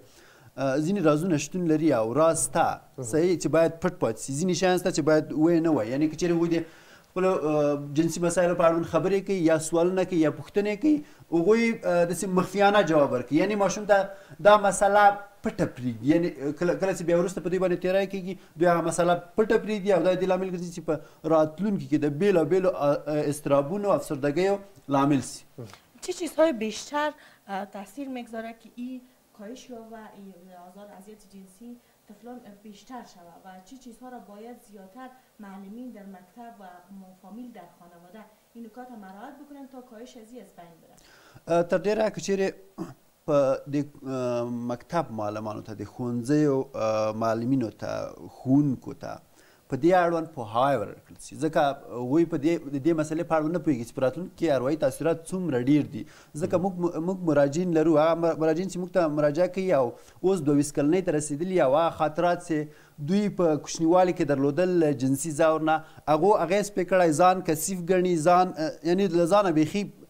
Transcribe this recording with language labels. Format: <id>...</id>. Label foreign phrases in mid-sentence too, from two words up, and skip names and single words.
<ps>چې ځینې رازونه شتون لري او راز شته صحیح چې باید پټ پاتې سي ځینې شیان شته چې باید ویې نه وایي یعنې که چېرې هغوی د خپلو جنسي مسایلو په اړوند خبرې کوي یا سوالونه کوي یا پوښتنې کوي هغوی داسې مخفیانه جواب ورکوي یعنې ماشوم ته دا مسله پټه پرېږدي یعنې کله چې بیا وروسته په دوی باندې تېری کېږي دوی هغه مسله پټه پرېږدي او دا دې لامل ګرځي چې په راتلونکي کې د بېلابېلو اضطرابونو و افسردگیو لامل سي</ps> <fa>چه چیزهای بیشتر تاثیر میگذاره که این کاهش و این آزار اذیت جنسی طفلان بیشتر شود و چه چیزها را باید زیادتر معلمین در مکتب و فامیل در خانواده این نکات را مراعات بکنن تا کاهش از بین بره</fa> <ps>تر ډېره که چیرې په د مکتب معلمانو ته د ښوونځیو معلمینو ته ښوونکو ته په دې اړوند پوهاوی ورکړل سي ځکه هغوی په دې مسلې په اړوند نه پوهېږي چې په راتلونکي کې اروايي تاثیرات څومره ډېر دي ځکه موږ مراجعین لرو هغه مراجعین چې موږ ته مراجعه کوي او اوس 22 کلنۍ ته رسېدلي او هغه خاطرات چې دوی په کوچنیوالي کې درلودل جنسي ځور نه هغو اغېز پرې کړی ځان کثیف ګڼي ځان یعنې له ځانه بیخي</ps>